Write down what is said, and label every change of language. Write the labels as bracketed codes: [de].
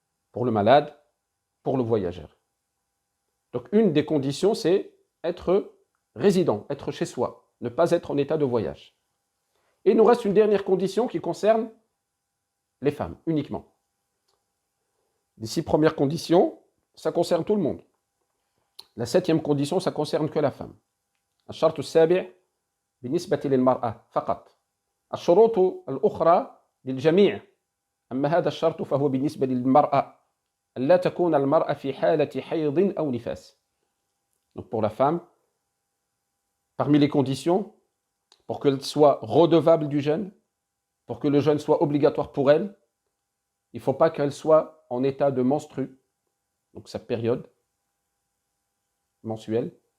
[fr] Pour le malade, pour le voyageur. Donc une des conditions, c'est être résident, être chez soi, ne pas être en état de voyage. Et il nous reste une dernière condition qui concerne les femmes uniquement. Les 6 premières conditions, ça concerne tout le monde. La 7e condition, ça concerne que la femme. [ar] الشرط السابع بالنسبة للمرأة فقط. الشروط الأخرى للجميع. أما هذا الشرط فهو بالنسبة للمرأة. ألا تكون المرأة في حالة حيض أو نفاس. [fr] Donc pour la femme, parmi les conditions, pour qu'elle soit redevable du jeûne, pour que le jeûne soit obligatoire pour elle, il ne faut pas qu'elle soit en état de menstru, donc sa période mensuelle.